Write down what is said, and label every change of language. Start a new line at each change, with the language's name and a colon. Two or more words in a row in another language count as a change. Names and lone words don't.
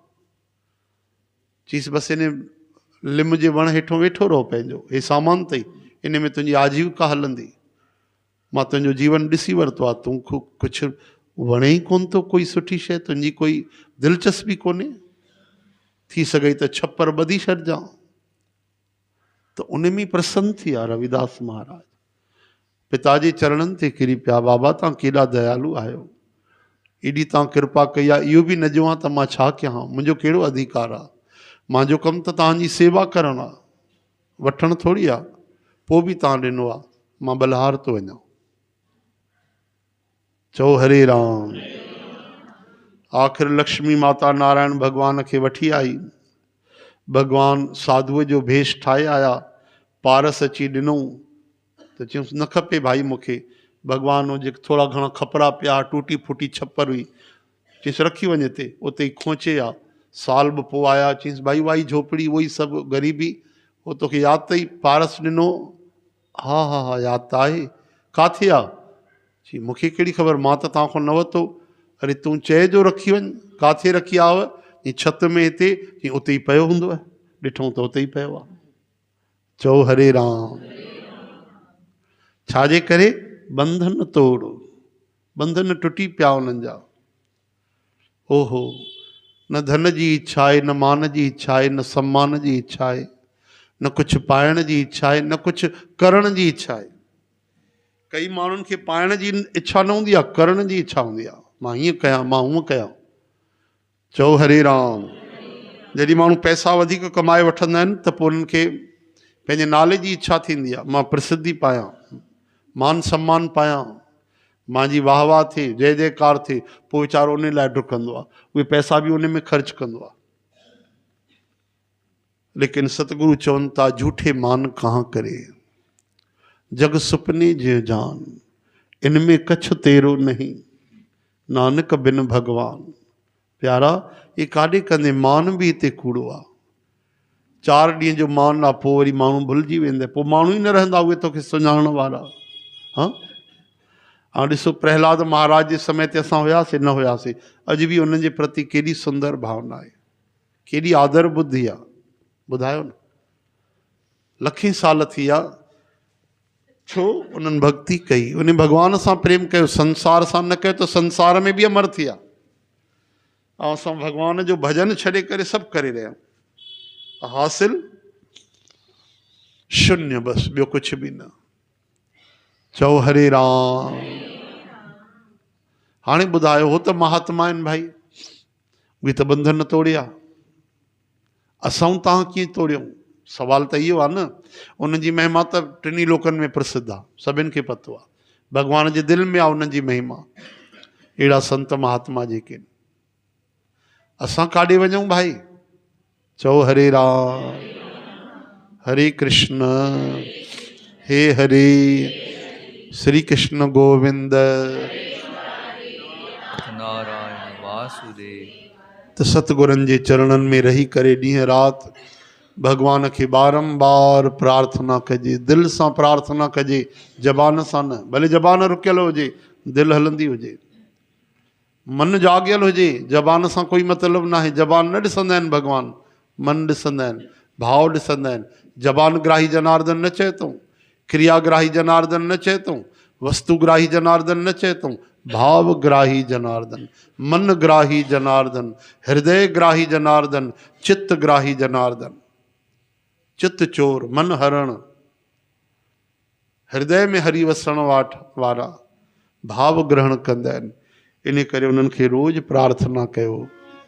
Sindhi: चीस बसि इन लिम जे वण हेठों वेठो रहो, पंहिंजो हे सामान अथई, इन में तुंहिंजी आजीविका हलंदी। मां तुंहिंजो जीवन ॾिसी वरितो आहे, तूं कुझु वणे ई कोन थो, कोई सुठी शइ, तुंहिंजी कोई दिलचस्पी कोन्हे, थी सघई त छप्पर ॿधी छॾिजां। त उन में प्रसन्न थी विया रविदास महाराज, पिता जे चरणनि ते किरी पिया। बाबा तव्हां केॾा दयालु आहियो, एॾी तव्हां कृपा कई आहे, इहो बि न ॾियो आहे त मां छा कयां, मुंहिंजो कहिड़ो अधिकार आहे। मुंहिंजो कमु त तव्हांजी सेवा करणु आहे, वठणु थोरी आहे। पोइ बि तव्हां ॾिनो आहे, मां बलिहार थो वञा। चओ हरे राम। आख़िर लक्ष्मी माता नारायण भॻवान खे वठी आई। भॻवान साधुअ जो भेष ठाहे आया, पारस अची ॾिनऊं त चयूंसि न खपे भाई मूंखे। भॻवान जो जेके थोरा घणा खपरा पिया, टूटी फूटी छपर हुई, चयईंसि रखी वञे हिते, उते ई खोचे आहे। साल ॿ पोइ आया, चयईंसि भाई वाई झोपड़ी उहो ई सभु ग़रीबी, उहो तोखे यादि अथई पारस ॾिनो? हा हा हा यादि त आहे। किथे आहे? चई मूंखे कहिड़ी ख़बर, मां त तव्हां खां न वरितो। अरे तूं चए जो रखी वञ, किथे रखी आव? चई छत में हिते। चई उते ई पियो हूंदव, ॾिठूं त उते ई पियो आहे। चओ हरे राम। छाजे करे? बंधन तोड़, बंधन टुटी पिया उन्हनि जा। ओहो, न धन जी इच्छा आहे, न मान जी इच्छा आहे, न सम्मान जी इच्छा आहे, न कुझु पाइण जी इच्छा आहे, न कुझु करण जी इच्छा आहे। कई माण्हुनि खे पाइण जी इच्छा न हूंदी आहे, करण जी इच्छा हूंदी आहे, मां हीअं कयां, मां हूअं कयां। चओ हरे राम। जॾहिं माण्हू पैसा वधीक कमाए वठंदा आहिनि त पोइ उन्हनि खे पंहिंजे नाले जी इच्छा थींदी आहे, मां प्रसिद्धि पायां, मान सम्मान पायां, मुंहिंजी वाह वाह थिए, जय जयकार थिए। पोइ वीचारो उन लाइ डुकंदो आहे, उहे पैसा बि उन में ख़र्च कंदो आहे। लेकिन सतगुरु चवनि था
Hindi: झूठे मान कहाँ करे, जग सुपने जे जान, इनमें कछ तेरो नहीं, नानक बिन भगवान।
Sindhi: प्यारा, ये काॾे कंदे, मान बि हिते कूड़ो आहे। 4 ॾींहं जो मान आहे, पोइ वरी माण्हू भुलिजी वेंदा, पोइ माण्हू ई न रहंदा उहे तोखे सुञाणण वारा। हाँ, हाणे ॾिसो प्रहलाद महाराज जे समय ते असां हुयासीं न हुयासीं, अॼु बि उन्हनि जे प्रति केॾी सुंदर भावना आहे, केॾी आदर बुद्धि आहे। ॿुधायो न, लखें साल थी विया, छो? उन्हनि भक्ति कई, उन भॻवान सां प्रेम कयो, संसार सां न कयो त संसार में बि अमर थी विया। ऐं असां भॻवान जो भॼन छॾे करे सभु करे रहिया आहियूं, हासिल शून्य, बसि ॿियो कुझु बि न। चओ हरे राम। हाणे ॿुधायो, हो त महात्मा आहिनि भाई, उहे त बंधन तोड़िया, असां तव्हां कीअं तोड़ियूं? सवाल त इहो आहे न। उन्हनि जी महिमा त टिनी लोकनि में प्रसिद्ध आहे, सभिनि खे पतो आहे, भॻवान जे दिलि में आहे उन्हनि जी महिमा। अहिड़ा संत महात्मा जेके आहिनि, असां काॾे वञूं भाई? चओ हरे राम। हरे कृष्ण, हे हरे, श्री कृष्ण गोविंद, नारायण वासुदेव। त सतगुरनि जे चरणनि में रही करे ॾींहं राति भॻवान खे बारंबार प्रार्थना कजे, दिलि सां प्रार्थना कजे, ज़बान सां न। भले ज़बान रुकियल हुजे, दिलि हलंदी हुजे, मन जाॻियल हुजे, ज़बान सां कोई मतिलबु न आहे। ज़बान न ॾिसंदा आहिनि भॻवान, मन ॾिसंदा आहिनि, भाव ॾिसंदा आहिनि। ज़बान ग्राही जनार्दन न चए थो, क्रियाग्राही जनार्दन न चए थो, वस्तुग्राही जनार्दन न चए थो, भाव ग्राही जनार्दन, मन ग्राही जनार्दन, हृदय ग्राही जनार्दन, चित्त ग्राही जनार्दन। चित्त चोर, मन हरण, हृदय में हरि वसण वारा भाव ग्रहण कंदा आहिनि। इन करे उन्हनि खे रोज़ प्रार्थना कयो।